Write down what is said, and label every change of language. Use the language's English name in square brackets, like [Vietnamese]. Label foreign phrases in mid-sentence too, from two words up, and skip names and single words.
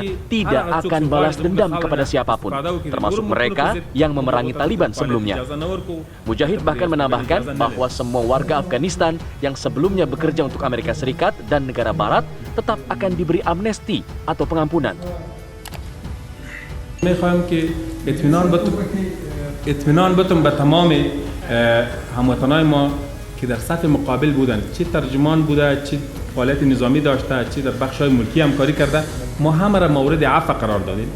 [Indonesian] tidak akan balas dendam kepada siapapun, termasuk mereka yang memerangi Taliban sebelumnya. Mujahid bahkan menambahkan bahwa semua warga Afghanistan yang sebelumnya bekerja untuk Amerika Serikat dan negara Barat tetap akan diberi amnesti atau pengampunan. [Persian] میخوایم که اطمینان بتون به تمام هموطنای ما که در صف مقابل بودن، چه ترجمان بوده، چه فعالیت نظامی داشته، چه در بخش‌های ملکی همکاری کرده، ما همه را مورد عفو قرار دادیم.